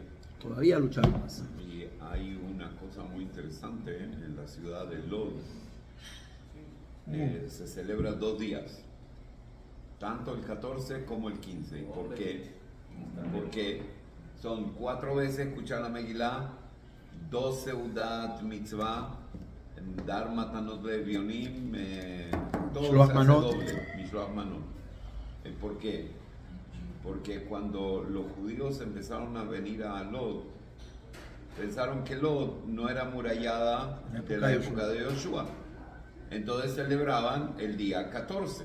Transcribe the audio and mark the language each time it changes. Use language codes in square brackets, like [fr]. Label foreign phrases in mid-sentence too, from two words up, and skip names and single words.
[es] Todavía lucharon más. Y hay una cosa muy interesante en la ciudad de Lod. Se celebra 2 días, tanto el 14 como el 15. ¿Por qué? Porque son 4 veces escuchar la Megilá, 2 [he] סעודת מצווה, [es] dar matanot de Bionim, todo se hace doble, [he] משלוח מנות. [es] ¿Por qué? Porque cuando los judíos empezaron a venir a Lod, pensaron que Lod no era murallada de la época de Yoshua. Entonces celebraban el día 14.